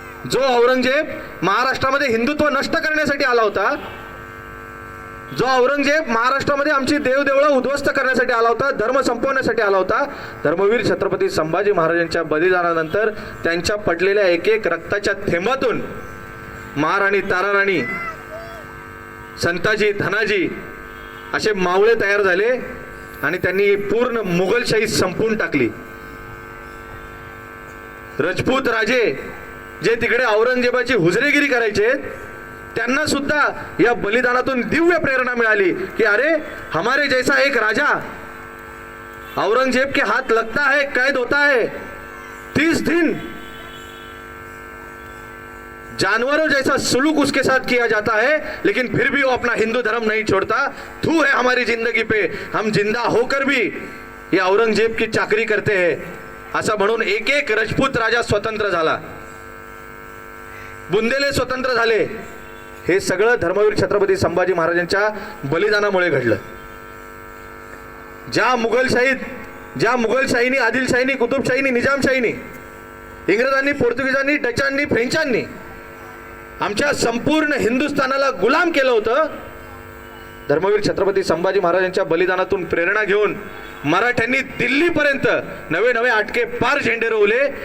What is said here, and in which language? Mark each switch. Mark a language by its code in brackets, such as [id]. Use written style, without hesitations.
[mr] जो औरंगजेब महाराष्ट्रामध्ये हिंदुत्व नष्ट करण्यासाठी आला होता, जो औरंगजेब महाराष्ट्रामध्ये आमची देवदेवळं उद्ध्वस्त करण्यासाठी आला होता, धर्म संपवण्यासाठी आला होता, धर्मवीर छत्रपती संभाजी महाराजांच्या बलिदानानंतर त्यांच्या पडलेल्या एक एक रक्ताच्या थेंबातून महाराणी ताराराणी, संताजी, धनाजी असे मावळे तयार झाले आणि त्यांनी पूर्ण मुघलशाही संपवून टाकली. राजपूत राजे जे तिकडे औरंगजेबाची हुजरेगिरी करायचे त्यांना सुद्धा या बलिदानातून दिव्य प्रेरणा मिळाली की [hi] अरे हमारे जैसा एक राजा औरंगजेब के हाथ लगता है, कैद होता है 30 दिन, जानवरों जैसा सुलूक उसके साथ किया जाता है, लेकिन फिर भी वो अपना हिंदू धर्म नहीं छोड़ता. थू है हमारी जिंदगी पे, हम जिंदा होकर भी ये औरंगजेब की चाकरी करते हैं. [mr] असं म्हणून एक एक राजपूत राजा स्वतंत्र झाला, बुंदेले स्वतंत्र झाले. हे सगळं धर्मवीर छत्रपती संभाजी महाराजांच्या बलिदानामुळे घडलं. ज्या मुघलशाहीनी, आदिलशाहीनी, कुतुबशाहीनी, निजामशाहीनी, इंग्रजांनी, पोर्तुगीजांनी, डचांनी, फ्रेंचांनी आमच्या संपूर्ण हिंदुस्थानाला गुलाम केलं होतं, धर्मवीर छत्रपती संभाजी महाराजांच्या बलिदानातून प्रेरणा घेऊन मराठ्यांनी दिल्लीपर्यंत नवे नवे आटके पार झेंडे रोवले.